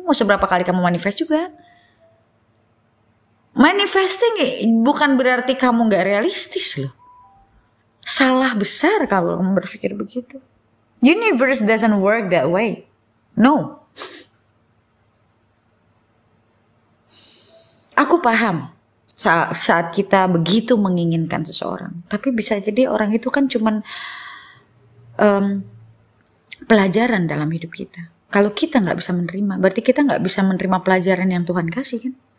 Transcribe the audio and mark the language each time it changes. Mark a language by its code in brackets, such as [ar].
[id] Mau seberapa kali kamu manifest juga. Manifesting bukan berarti kamu gak realistis loh. Salah besar kalau kamu berpikir begitu. [en] Universe doesn't work that way. No. [id] Aku paham saat kita begitu menginginkan seseorang, tapi bisa jadi orang itu kan cuman pelajaran dalam hidup kita. Kalau kita nggak bisa menerima, berarti kita nggak bisa menerima pelajaran yang Tuhan kasih kan?